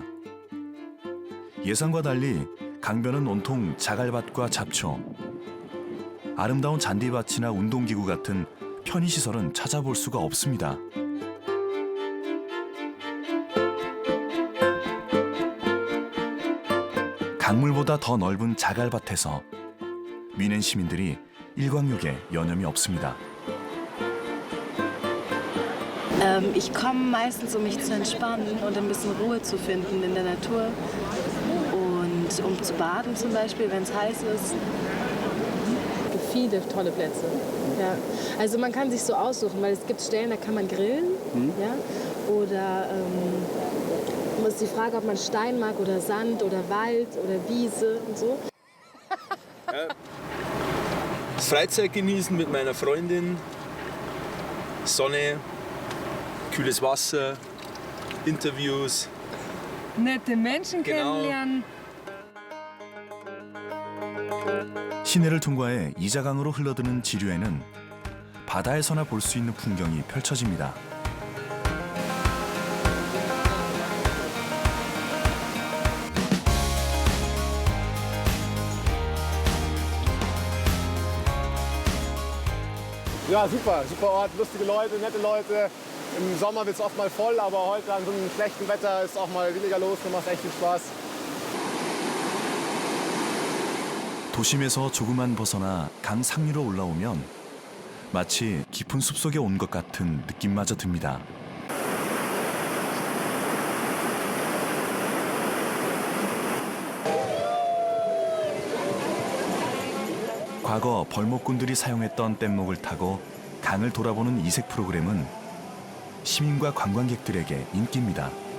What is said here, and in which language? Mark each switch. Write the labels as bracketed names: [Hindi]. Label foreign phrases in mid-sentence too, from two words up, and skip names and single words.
[Korean] 예상과 달리 강변은 온통 자갈밭과 잡초, 아름다운 잔디밭이나 운동기구 같은 편의시설은 찾아볼 수가 없습니다. 강물보다 더 넓은 자갈밭에서 미넨 시민들이 일광욕에 여념이 없습니다. [German] Ich komme meistens, um mich zu entspannen und ein bisschen Ruhe zu finden in der Natur. Und um zu baden zum Beispiel, wenn es heiß ist. Viele tolle Plätze. Ja. Also man kann sich so aussuchen, weil es gibt Stellen, da kann man grillen. Ja? Oder ist die Frage, ob man Stein mag oder Sand oder Wald oder Wiese und so. Ja. Das Freizeit genießen mit meiner Freundin, Sonne, kühles Wasser, Interviews. Nette Menschen Genau. kennenlernen. [Korean] 시내를 통과해 이자강으로 흘러드는 지류에는 바다에서나 볼 수 있는 풍경이 펼쳐집니다. [German] Ja, super, super Ort, lustige Leute, nette Leute. Im Sommer wird es oft mal voll, aber heute an so einem schlechten Wetter ist auch mal weniger los und macht echt viel Spaß. [Korean] 도심에서 조금만 벗어나 강 상류로 올라오면 마치 깊은 숲속에 온 것 같은 느낌마저 듭니다. 과거 벌목꾼들이 사용했던 뗏목을 타고 강을 돌아보는 이색 프로그램은 시민과 관광객들에게 인기입니다.